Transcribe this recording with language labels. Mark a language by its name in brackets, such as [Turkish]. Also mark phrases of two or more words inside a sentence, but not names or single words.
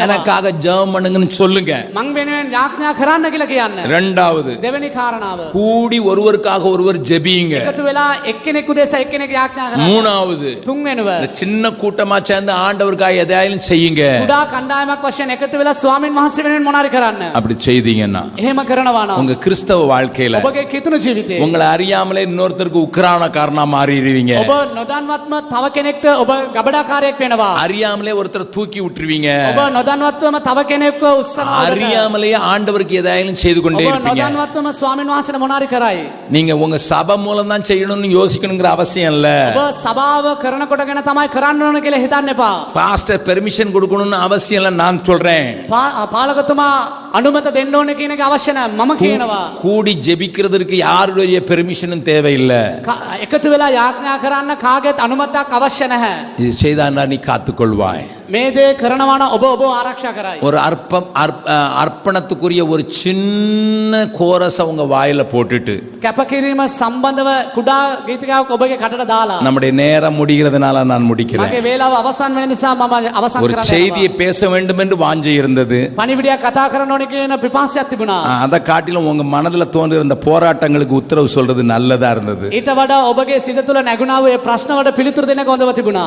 [Tamil] எனக்காக ஜெபம் பண்ணுங்கன்னு சொல்லுங்க. [Sinhala] මං වෙනුවෙන් යාඥා කරන්න කියලා කියන්න. [Tamil] இரண்டாவது, [Sinhala] දෙවෙනි කාරණාව. [Tamil] கூடி ஒருவருக்காக ஒருவர் ஜெபியுங்க. [Sinhala] එකතු වෙලා එක්කෙනෙකු දෙස එක්කෙනෙක් යාඥා කරන්න. [Tamil] மூணாவது, [Sinhala] තුන්වෙනුව. [Tamil] இந்த சின்ன கூட்டமா சேர்ந்து ஆண்டவருக்காக எதையாயிலும் செய்யுங்க. [Sinhala] කුඩා කණ්ඩායමක් වශයෙන් එකතු වෙලා ස්වාමින් වහන්සේ වෙනුවෙන් මොනාරි කරන්න. [Tamil] அப்படி செய்தீங்கன்னா [Sinhala] එහෙම කරනවා නම් [Tamil] உங்க கிறிஸ்தவ வாழ்க்கையில [Sinhala] ඔබගේ කිතුණු ජීවිතේ [Tamil] உங்களை அறியாமலே இன்னொருத்தருக்கு உக்ரானக்காரனா மாறிடுவீங்க. [Sinhala] ඔබ නොදන්වත්ම තව කෙනෙක්ට ඔබ ගබඩාකාරයෙක් වෙනවා. [Tamil] அறியாமலே ஒருத்தரை தூக்கி விட்டுருவீங்க. [Sinhala] ඔබ නොදන්වත්වම තව කෙනෙක්ව උස්සනවා. [Tamil] அறியாமலே ஆண்டவருக்கு எதையாயிலும் செய்து கொண்டே [Sinhala] ඔබ [Tamil] இருப்பீங்க. [Sinhala] නොදන්වත්වම ස්වාමින් වහන්සේට මොනාරි කරයි. [Tamil] நீங்க உங்க சபை மூலம் தான் செய்யணும்னு யோசிக்கணுங்கிற அவசியம் இல்ல. [Sinhala] ඔබ සභාව කරනකොටගෙන තමයි කරන්න ඕන කියලා හිතන්න එපා. [Tamil] பாஸ்டர் பெர்மிஷன் கொடுக்கணும்னு அவசியம் இல்ல. நான் சொல்றேன், [Sinhala] පාලකතුමා අනුමත දෙන්න ඕනේ කියන එක අවශ්‍ය නැහැ. මම කියනවා. [Tamil] கூடி ஜெபிக்கிறதுக்கு யாருடைய பெர்மிஷனும் தேவையில்லை. [Sinhala] එකතු වෙලා යාඥා කරන්න කාගේත් අනුමතයක් අවශ්‍ය නැහැ. [Tamil] இது செய்தான்னா நீ காத்துக்கொள்வாய். [Sinhala] මේ දේ කරනවා නම් ඔබ ආරක්ෂා කරයි. [Tamil] ஒரு அர்ப்பணத்துக்குரிய ஒரு சின்ன கோரஸை உங்க வாயில போட்டுட்டு [Sinhala] කැපකිරීම සම්බන්ධව කුඩා ගීතිකාවක් ඔබගේ කටට දාලා [Tamil] நம்முடைய நேரம் முடிகிறதுனால நான் முடிக்கிறேன். [Sinhala] මගේ වේලාව අවසන් වෙන නිසා මම අවසන් [Tamil] ஒரு [Sinhala] කරන්න. [Tamil] செய்தியை பேச வேண்டும் என்று வாஞ்சை இருந்தது. [Sinhala] පණිවිඩයක් කතා කරන්න ඕනේ කියන පිපාසයක් තිබුණා. [Tamil] அதை காட்டிலும் உங்க மனதுல தோன்றுகிற இந்த போராட்டங்களுக்கு உத்தரவு சொல்றது நல்லதா இருந்தது. [Sinhala] ඊට වඩා ඔබගේ සිත තුළ නැගුණා වූ ඒ ප්‍රශ්න වලට පිළිතුරු දෙන්න හොඳව තිබුණා.